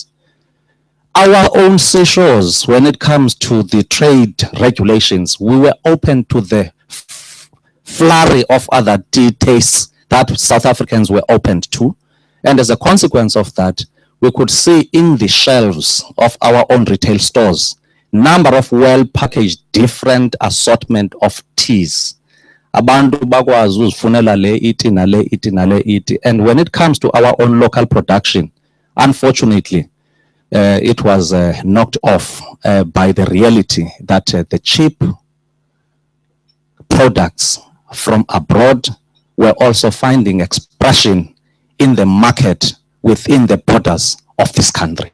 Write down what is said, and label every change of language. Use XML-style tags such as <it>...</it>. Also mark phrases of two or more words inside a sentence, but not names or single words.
<en>Our own seashores, when it comes to the trade regulations, we were open to the flurry of other tea tastes that South Africans were opened to. And as a consequence of that, we could see in the shelves of our own retail stores, number of well-packaged different assortment of teas.</en> <zu>Abantu bakwazi uzifunela le iti na le iti na le iti.</zu> <en>And when it comes to our own local production, unfortunately, it was knocked off by the reality that the cheap products from abroad were also finding expression in the market within the borders of this country.</en>